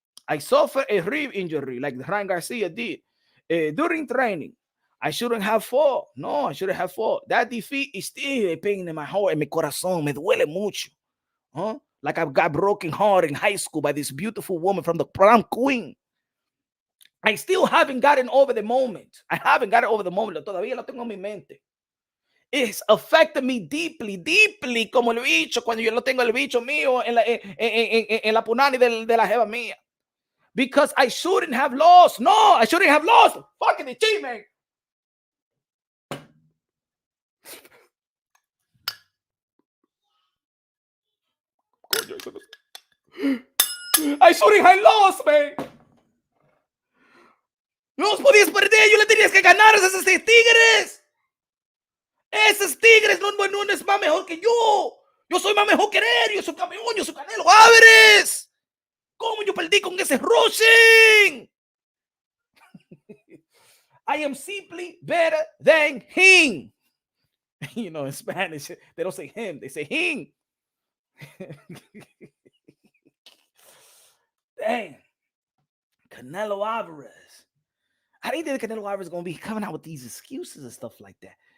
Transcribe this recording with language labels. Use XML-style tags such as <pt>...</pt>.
<en>I suffered a rib injury like Ryan Garcia did during training. I shouldn't have fought. No, I shouldn't have fought. That defeat is still a pain in my heart and</en> <es>mi corazón. Me duele mucho.</es> <en>Like I got broken heart in high school by this beautiful woman from the prom queen. I still haven't gotten over the moment.</en> <es>Todavía lo tengo en mi mente.</es> <en>It's affected me deeply,</en> <es>como el bicho, cuando yo lo tengo el bicho mío en la punani de la jeva mía.</es> <en>Because I shouldn't have lost. No, I shouldn't have lost. Fucking the team, man. I shouldn't have lost, man.</en> <es>No los podías perder, yo le tenías que ganar a esos tigres. Esos tigres no es más mejor que yo. Yo soy más mejor que él, yo soy campeón, yo soy Canelo Álvarez. ¿Cómo yo perdí con ese rushing?</es> <en>I am simply better than him. You know, in Spanish, they don't say him, they say him. Dang. Canelo Alvarez. I didn't think Canelo Alvarez is going to be coming out with these excuses and stuff like that.</en>